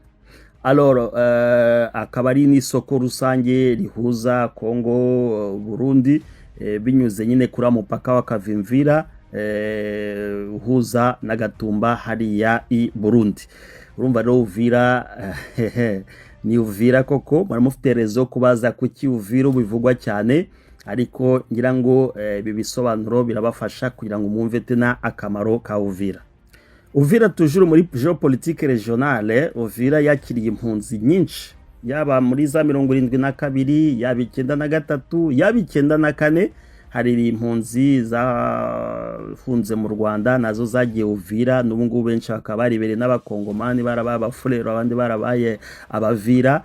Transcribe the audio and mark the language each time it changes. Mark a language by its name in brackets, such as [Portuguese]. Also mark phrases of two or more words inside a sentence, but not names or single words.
[Kinyarwanda] Alors akaba ari n'isoko rusange rihuza Congo Burundi, binyuze nyine kuri mupaka wa Kavimvira uhuza na Gatumba hariya i Burundi. Urumva rero Uvira ni Uvira koko, baramufite rezo kubaza kuki Uvira bivugwa cyane, ariko ngira ngo ibi bisobanuro birabafasha kugira ngo mwumve tena akamaro ka Uvira. Uvira toujours muri [French] geopolitique régionale. [Kinyarwanda] Uvira yakiriye impunzi nyinshi, yaba muri za 72, yaba 93, yaba 94. Hari impunzi zafunze mu Rwanda nazo zagiye Uvira, n'ubu ngubu benshi bakaba baribere n'abakongomani, barabaye abafurero, abandi barabaye abavira.